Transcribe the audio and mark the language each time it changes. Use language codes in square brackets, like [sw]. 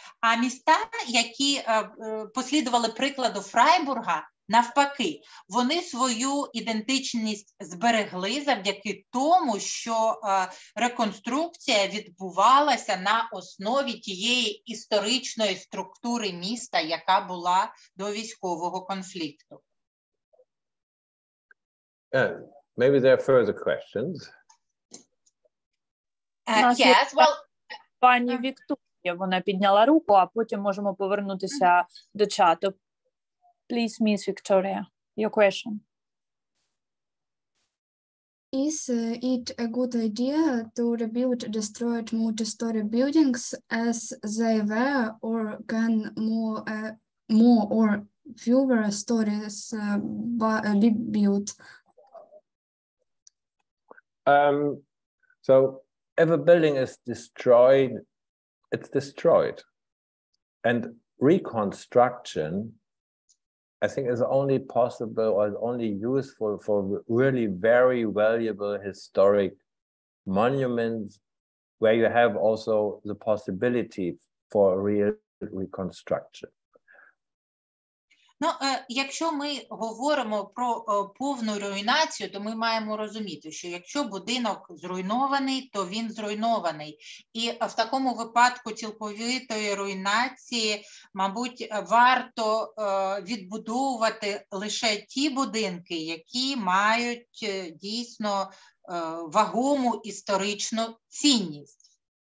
[uk] А міста, які послідували прикладу Фрайбурга, навпаки, вони свою ідентичність зберегли завдяки тому, що реконструкція відбувалася на основі тієї історичної структури міста, яка була до військового конфлікту. [en] Maybe there are further questions. Yes, well, [uk] пані Вікторія, вона підняла руку, а потім можемо повернутися до чату. [en] Please, Miss Victoria, your question. Is it a good idea to rebuild destroyed multi-story buildings as they were, or can more or fewer stories be built? So if a building is destroyed, it's destroyed. And reconstruction, I think, is only possible or only useful for really very valuable historic monuments where you have also the possibility for real reconstruction. [uk] Ну, якщо ми говоримо про повну руйнацію, то ми маємо розуміти, що якщо будинок зруйнований, то він зруйнований. І в такому випадку цілковитої руйнації, мабуть, варто відбудовувати лише ті будинки, які мають дійсно вагому історичну цінність.